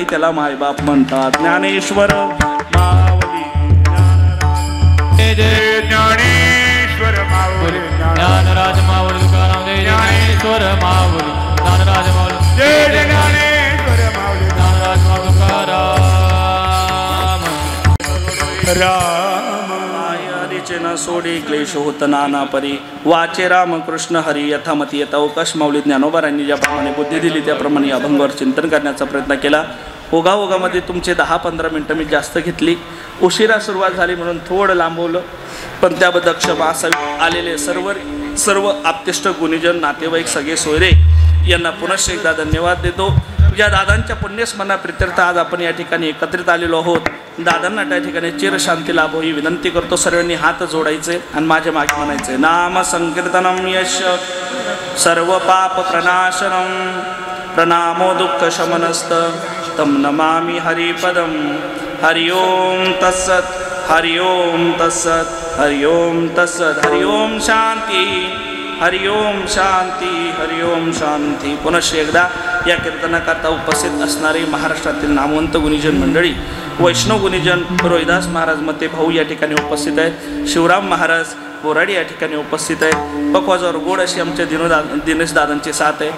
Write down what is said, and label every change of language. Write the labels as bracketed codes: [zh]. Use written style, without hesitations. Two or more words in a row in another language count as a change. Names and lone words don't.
[mr] त्याला मायबाप म्हणतात. ज्ञानेश्वर माऊली, ज्ञानेश्वर माऊली, ज्ञानराज माऊली, तुकाराम जय ज्ञानेश्वर माऊली, ज्ञानराज माऊली, जय ज्ञानेश्वर माऊली, ज्ञानराज माऊली, तुकाराम राम. न सोडी क्लेश होत नाना परी, वाचे राम कृष्ण हरी यथामती यथा. अवकाश माऊली ज्ञानोबारांनी ज्याप्रमाणे बुद्धी दिली त्याप्रमाणे अभंगावर चिंतन करण्याचा प्रयत्न केला. ओघाओघामध्ये तुमचे 10-15 मिनटं मी जास्त घेतली. उशिरा सुरुवात झाली म्हणून थोडं लांबवलं, पण त्याबद्दल क्षमा असावी. आलेले सर्व आप्तेष्ट गुणीजन नातेवाईक सगळे सोयरे यांना पुनश्च एकदा धन्यवाद देतो. या दादांच्या पुण्यस्मरणा प्रित्यर्थ आज आपण या ठिकाणी एकत्रित आलेलो आहोत. दादांना त्या ठिकाणी चिरशांती लाभो ही विनंती करतो. सर्वांनी हात जोडायचे आणि माझ्या मागे म्हणायचे, [sa] नाम संकीर्तनम यश सर्व पाप प्रनाशनम, प्रणामो दुःख शमनस्त तम नमामि हरिपदम. हरि ओम तत्सत, हरि ओम तत्सत, हरि ओम तत्सत. हरि ओम शांती हरिओम शांती, हरिओम शांती. [mr] पुनश्च एकदा या कीर्तनाकरता उपस्थित असणारे महाराष्ट्रातील नामवंत गुणीजन मंडळी, वैष्णव गुणीजन रोहिदास महाराज मते भाऊ या ठिकाणी उपस्थित आहेत. शिवराम महाराज बोराडी या ठिकाणी उपस्थित आहेत. पकवाजावर गोड अशी आमच्या दिनेश दादांची साथ आहे.